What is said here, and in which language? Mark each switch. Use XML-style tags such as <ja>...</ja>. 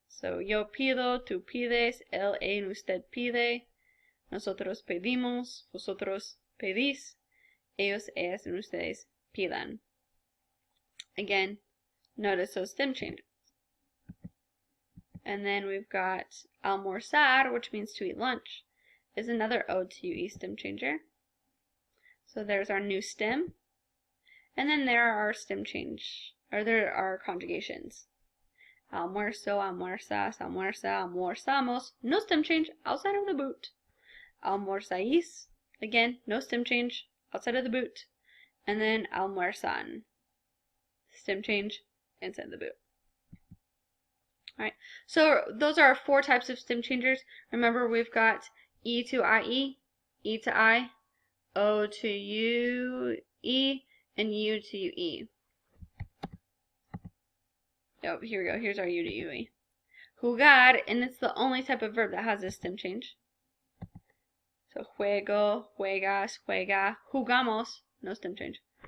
<es>So yo pido, tú pides, él y usted pide, nosotros pedimos, vosotros pedís, ellos, ellas, and ustedes pidan.</es> <en>Again, notice those stem changes. And then we've got almorzar, which means to eat lunch, is another O to UE stem changer. So there's our new stem. And then there are our there are conjugations.</en> <es>Almuerzo, almuerzas, almuerza, almorzamos,</es> <en>no stem change outside of the boot. Almorzáis, again, no stem change outside of the boot. And then almuerzan, stem change inside the boot. Alright, so those are our 4 types of stem changers. Remember, we've got E to IE, E to I, O to UE, and U to UE. Oh, here we go. Here's our U to UE. Jugar, and it's the only type of verb that has a stem change.</en> <es>So juego, juegas, juega, jugamos,</es> <en>no stem change.</en>